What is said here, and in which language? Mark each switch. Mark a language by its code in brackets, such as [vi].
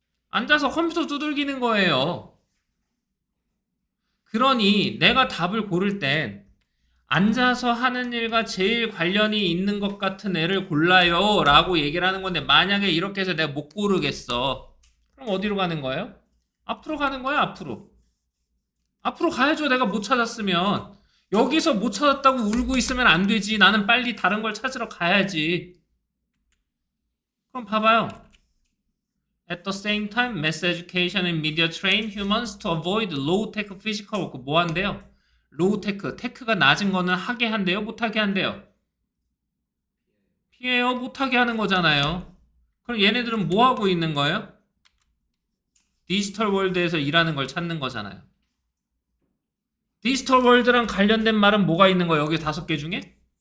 [ko] 앉아서 컴퓨터 두들기는 거예요. 그러니 내가 답을 고를 땐 앉아서 하는 일과 제일 관련이 있는 것 같은 애를 골라요 라고 얘기를 하는 건데 만약에 이렇게 해서 내가 못 고르겠어. 그럼 어디로 가는 거예요? 앞으로 가는 거야 앞으로. 앞으로 가야죠. 내가 못 찾았으면. 여기서 못 찾았다고 울고 있으면 안 되지. 나는 빨리 다른 걸 찾으러 가야지. 그럼 봐봐요. [en] At the same time, mass education and media train humans to avoid low-tech physical work. [ko] 뭐 한대요? 로우-테크, 테크가 낮은 거는 하게 한대요? 못하게 한대요? 피해요? 못하게 하는 거잖아요. 그럼 얘네들은 뭐 하고 있는 거예요? 디지털 월드에서 일하는 걸 찾는 거잖아요. 디지털 월드랑 관련된 말은 뭐가 있는 거예요? 여기 5개 중에?